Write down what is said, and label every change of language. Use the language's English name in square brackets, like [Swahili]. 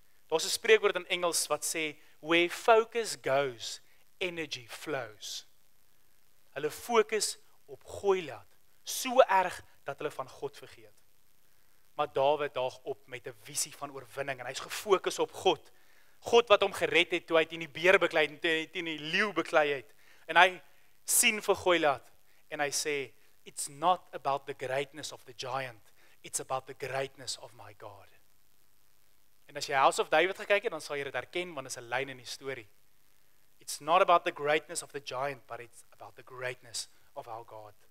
[Afrikaans] Daar's 'n spreekwoord in Engels wat sê, [English] where focus goes, energy flows. [Afrikaans] Hulle fokus op Goliat, so erg dat hulle van God vergeet. Maar Dawid daag op met 'n visie van oorwinning en hy's gefokus op God. God wat hom gered het toe hy teen die beer beklei het, teen die leeu beklei het. En hy sien vir Goliat en hy sê, [English] it's not about the greatness of the giant, it's about the greatness of my God. [Afrikaans] En as jy House of David gekyk het, dan sal jy dit herken, want dit is 'n lyn in die storie. [English] It's not about the greatness of the giant, but it's about the greatness of our God.